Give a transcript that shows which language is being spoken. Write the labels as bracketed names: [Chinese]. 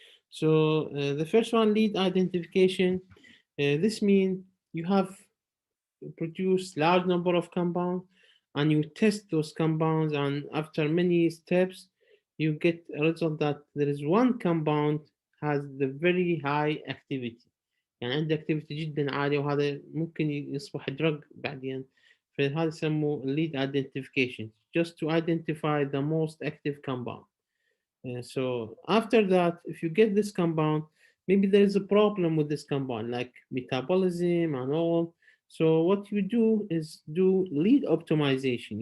[English] So the first one, lead identification. This means you have produce large number of compounds and you test those compounds, and after many steps you get a result that there is one compound has the very high activity. [Arabic] يعني عنده activity جدا عالية وهذا ممكن يصبح drug بعدين. فهذا يسموه [English] lead identification, just to identify the most active compound. So after that, if you get this compound, maybe there is a problem with this compound, like metabolism and all. So what you do is do lead optimization.